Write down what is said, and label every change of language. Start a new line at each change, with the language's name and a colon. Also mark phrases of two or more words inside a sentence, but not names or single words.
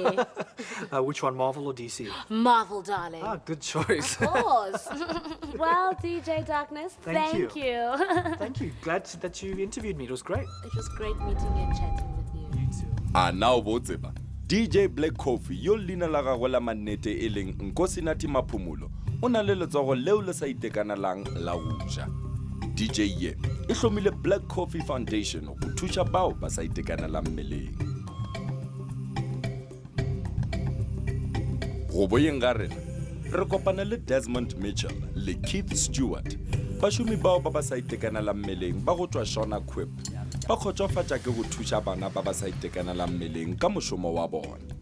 English: Which one, Marvel or DC? Marvel, darling. Ah, good choice. Of course. Well, DJ Darkness, thank you. Thank you. Glad that you interviewed me. It was great. It was great meeting you and chatting with you. You too.
Northern Sotho: Now botseba. DJ Black Coffee yo lina la gagwe la manete e leng Nkosinati Maphumulo o na le letsogo leo le sa itekanelang la go ja. DJ ye e hlomile Black Coffee Foundation go thuša bao ba sa itekanelang mmeleng. Go boyeng ga rena re kopana le Desmond Mitchell le Keith Stewart bašomi bao ba sa itekanelang mmeleng ba go tswa Shona Quip ba kgotsofatša ke go thuša bana ba sa itekanelang mmeleng ka mošomo wa bona.